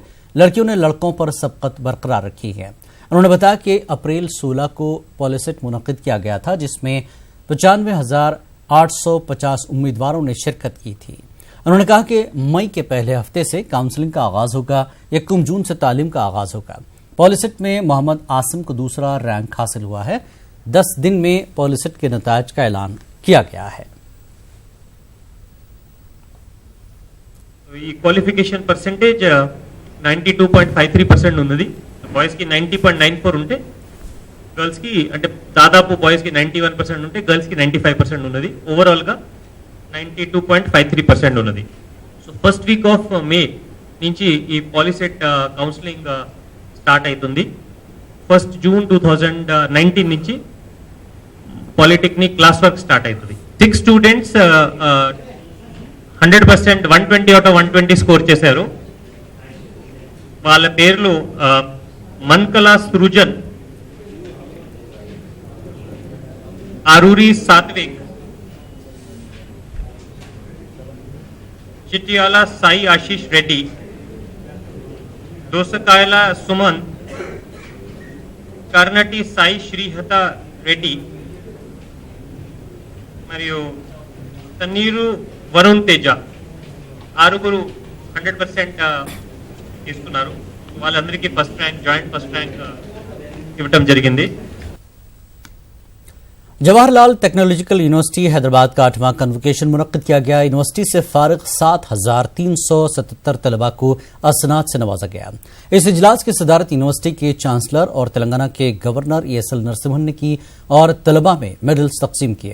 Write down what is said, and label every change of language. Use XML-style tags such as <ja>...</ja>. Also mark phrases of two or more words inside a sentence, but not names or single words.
<ur>لڑکیوں نے لڑکوں پر سبقت برقرار رکھی ہے۔ انہوں نے بتایا کہ اپریل 16 کو پالیسیٹ منعقد کیا گیا تھا، جس میں 95,850 امیدواروں نے شرکت کی تھی۔ انہوں نے کہا کہ مئی کے پہلے ہفتے سے کاؤنسلنگ کا آغاز ہوگا۔ 1 جون سے تعلیم کا آغاز ہوگا۔ پالیسیٹ میں محمد عاصم کو دوسرا رینک حاصل ہوا ہے۔ 10 دن میں پالیسیٹ کے نتائج کا اعلان کیا گیا ہے۔</ur> <te>ఈ</te> <en>qualification percentage</en> <te>92.53% ఉన్నది. బాయ్స్ కి 90.94 ఉంటే గర్ల్స్ కి అంటే దాదాపు బాయ్స్ కి 91% ఉంటే గర్ల్స్ కి 95% ఉన్నది. ఓవరాల్ గా 92.53% ఉన్నది.</te> <en>so first week of May</en> <te>నుంచి ఈ పాలిసెట్ కౌన్సిలింగ్ స్టార్ట్ అవుతుంది. 1 జూన్ 2019 నుంచి</te> <en>polytechnic class work</en> <te>స్టార్ట్ అవుతుంది. 6 స్టూడెంట్స్ 100% 120</te> <en>out of</en> <te>120 స్కోర్ చేశారు. వాళ్ళ పేర్లు మన్కలా సృజన్, ఆరూరి సాత్విక్, చిట్యాల సాయి ఆశీష్ రెడ్డి, దోసకాయల సుమన్, కర్ణటి సాయి శ్రీహత రెడ్డి మరియు తన్నీరు వరుణ్ తేజ. 6 100% తీసుకున్నారు. వాళ్ళందరికీ</te> <en>first rank, joint first rank</en> <te>ఇవ్వటం జరిగింది.</te> <ur>جواہر لال ٹیکنالوجیکل یونیورسٹی حیدرآباد کا 8واں کنوکیشن منعقد کیا گیا۔ یونیورسٹی سے فارغ 7,377 طلباء کو اسناد سے نوازا گیا۔ اس اجلاس کی صدارت یونیورسٹی کے چانسلر اور تلنگانہ کے گورنر ESL نرسمہن نے کی اور طلباء میں میڈلز تقسیم کیے۔</ur>